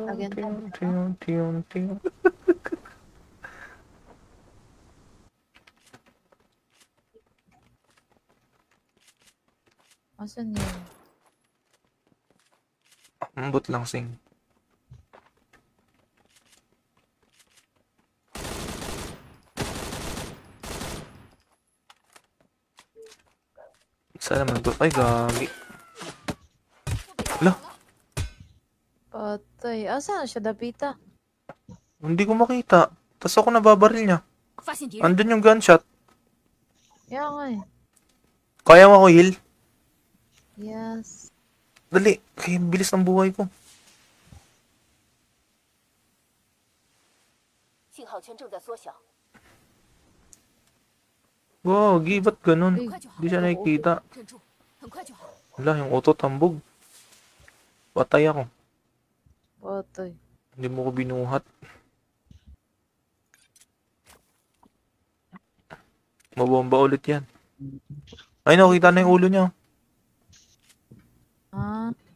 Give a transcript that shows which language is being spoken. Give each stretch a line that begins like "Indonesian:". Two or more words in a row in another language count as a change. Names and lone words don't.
English: Again, ting ting ting ting.
Filipino: Asan yun? Ambot lang sing. Sana naman to. Ay, gagi. Lah, Patay. Asan siya, Dapita? hindi ko makita. Tapos ako nababaril niya.
Chinese: 发现敌人，
Filipino: Andun yung gunshot. Kaya nga eh. Kaya mo ako heal? Yes. Dali. Kaya bilis ng buhay ko.
Chinese: 信号圈正在缩小，
Filipino: Gagi, ba't ganun?
Chinese: 很快就好
Filipino: Hindi，siya nakikita.
Chinese: 忍住，很快就好。
Filipino: Wala, yung auto tambog. Patay ako. Patay. Hindi mo ko binuhat. Mabomba ulit yan. Ay, nakita na yung ulo niya. Ah.